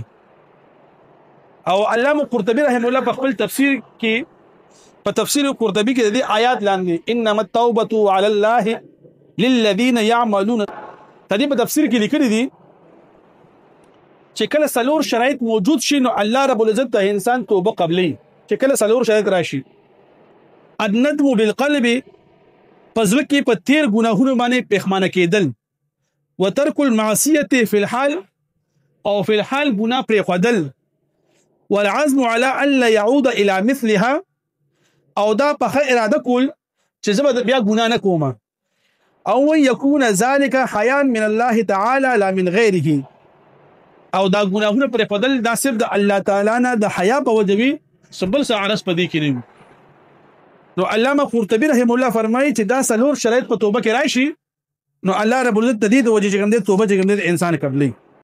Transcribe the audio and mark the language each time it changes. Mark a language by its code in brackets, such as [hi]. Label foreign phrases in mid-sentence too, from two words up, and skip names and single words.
[ps] او علامه قرطبي [ar] رحم الله [ps] په خپل تفسیر کې په تفسیر قرطبي کې د دې آیات لاندې [ar] انما التوبه علی الله للذین یعملون [ps] تدې په تفسیر کې لیکلي دي چې کله څلور شرایط موجود شي نو الله رب العزت ته انسان توبه قبلي. چې کله څلور شرایط راشي [ar] الندم بالقلب [ps] پزړه کې په تیر ګناهونو باندې پښیمانه کېدل [ar] وترک المعصیه فی الحال [ps] او [ar] فی الحال [ps] ګناه پرېښودل [ar] والعزم على الا يعود الى مثلها [ps] او دا په اراده کول چې زه بیا ګناه نه کوم او [ar] يكون ذلك حياء من الله تعالى لا من غيره [ps] او دا ګناهونه پرېښودل دا صرف د الله تعالی نه د حیا په وجه وي سبل سعرس پدې کې نه. نو علامه قرطبي [ar] رحم الله [ps] فرمایي چې دا څلور شرایط په توبه کې راشي نو الله رب العزت د دې د وجه چې کوم دی توبه چې کوم دی انسان قبلي.